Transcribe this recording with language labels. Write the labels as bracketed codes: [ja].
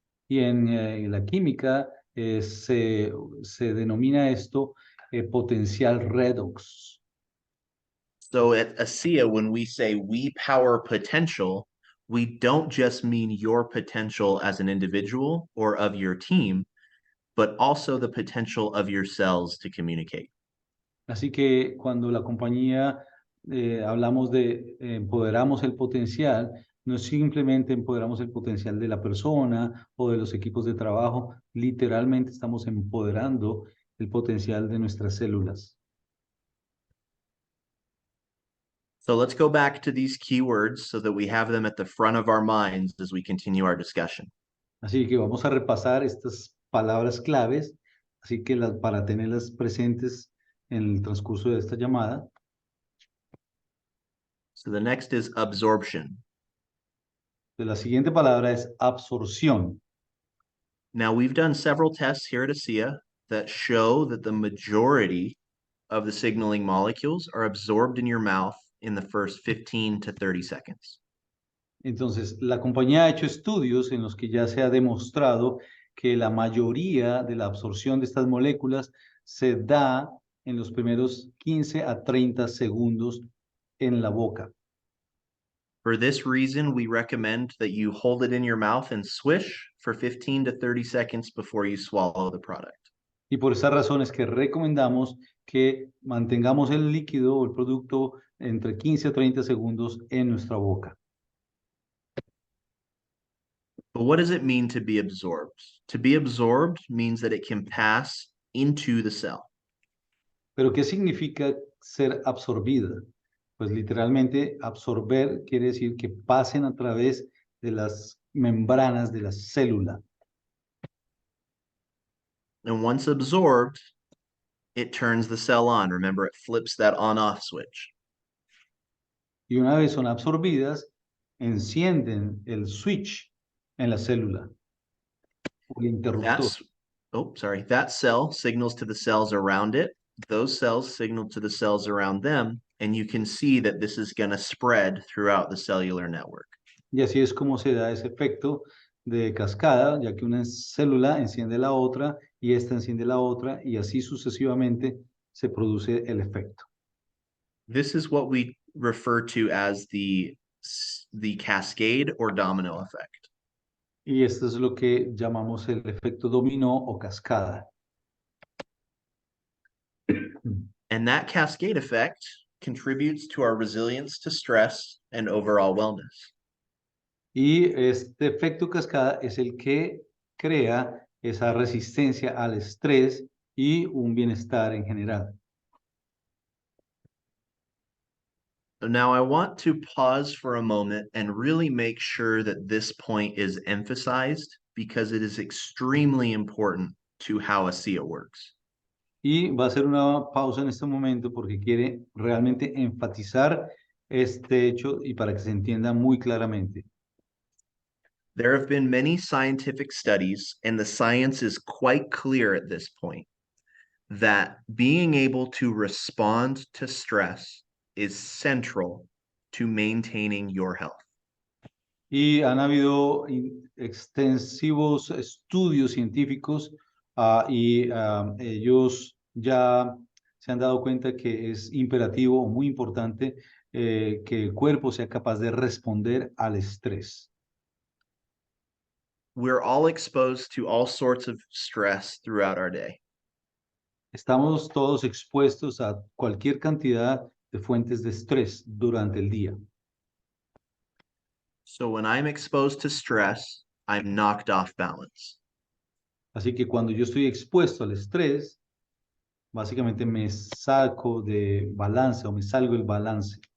[es] Y en la química se denomina esto potencial redox. [en] So at ASEA, when we say we power potential, we don't just mean your potential as an individual or of your team, but also the potential of your cells to communicate. [es] Así que cuando la compañía hablamos de empoderamos el potencial, no simplemente empoderamos el potencial de la persona o de los equipos de trabajo, literalmente estamos empoderando el potencial de nuestras células. [en] So let's go back to these keywords so that we have them at the front of our minds as we continue our discussion. [es] Así que vamos a repasar estas palabras claves, así que para tenerlas presentes en el transcurso de esta llamada. [en] So the next is absorption. [es] La siguiente palabra es absorción. [en] Now we've done several tests here at ASEA that show that the majority of the signaling molecules are absorbed in your mouth in the first 15 to 30 seconds. [es] Entonces, la compañía ha hecho estudios en los que ya se ha demostrado que la mayoría de la absorción de estas moléculas se da en los primeros 15 a 30 segundos en la boca. [en] For this reason, we recommend that you hold it in your mouth and swish for 15 to 30 seconds before you swallow the product. [es] Y por esa razón es que recomendamos que mantengamos el líquido o el producto entre 15 a 30 segundos en nuestra boca. [en] But what does it mean to be absorbed? To be absorbed means that it can pass into the cell. [es] Pero ¿qué significa ser absorbida? Pues literalmente absorber quiere decir que pasen a través de las membranas de la célula. [en] And once absorbed, it turns the cell on. Remember, it flips that on-off switch. [es] Y una vez son absorbidas, encienden el switch en la célula, o el interruptor. [en] That cell signals to the cells around it. Those cells signal to the cells around them, and you can see that this is going to spread throughout the cellular network. [es] Y así es como se da ese efecto de cascada, ya que una célula enciende la otra y esta enciende la otra y así sucesivamente se produce el efecto. [en] This is what we refer to as the cascade or domino effect. [es] Y esto es lo que llamamos el efecto dominó o cascada. [en] And that cascade effect contributes to our resilience to stress and overall wellness. [es] Y este efecto cascada es el que crea esa resistencia al estrés y un bienestar en general. [en] Now, I want to pause for a moment and really make sure that this point is emphasized because it is extremely important to how ASEA works. [es] Y va a hacer una pausa en este momento porque quiere realmente enfatizar este hecho y para que se entienda muy claramente. [en] There have been many scientific studies, and the science is quite clear at this point that being able to respond to stress is central to maintaining your health. [es] Y han habido extensivos estudios científicos y ellos ya se han dado cuenta que es imperativo o muy importante que el cuerpo sea capaz de responder al estrés. [en] We're all exposed to all sorts of stress throughout our day. [es] Estamos todos expuestos a cualquier cantidad de fuentes de estrés durante el día. [en] So when I'm exposed to stress, I'm knocked off balance. [es] Así que cuando yo estoy expuesto al estrés, básicamente me saco de balance o me salgo del balance.